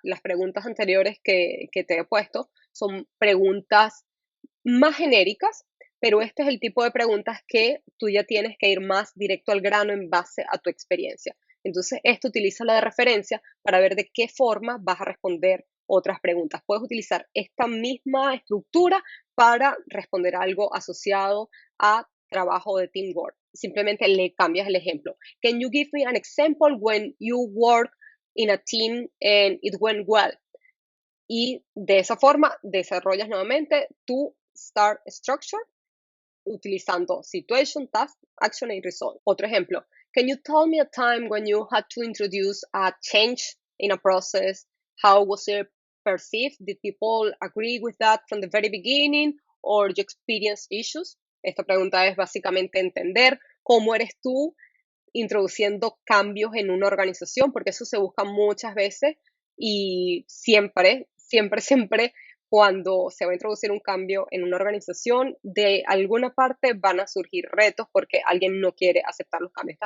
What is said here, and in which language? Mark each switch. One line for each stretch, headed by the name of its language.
Spanish: Las preguntas anteriores que te he puesto son preguntas más genéricas, pero este es el tipo de preguntas que tú ya tienes que ir más directo al grano en base a tu experiencia. Entonces, esto utiliza la de referencia para ver de qué forma vas a responder otras preguntas. Puedes utilizar esta misma estructura para responder algo asociado a trabajo de teamwork. Simplemente le cambias el ejemplo.
English: Can you give me an example when you work in a team and it went well?
Spanish: Y de esa forma desarrollas nuevamente tu STAR structure utilizando situation, task, action y result. Otro ejemplo,
English: can you tell me a time when you had to introduce a change in a process? How was it perceived? Did people agree with that from the very beginning or you experienced issues?
Spanish: Esta pregunta es básicamente entender cómo eres tú introduciendo cambios en una organización, porque eso se busca muchas veces y siempre, cuando se va a introducir un cambio en una organización, de alguna parte van a surgir retos porque alguien no quiere aceptar los cambios.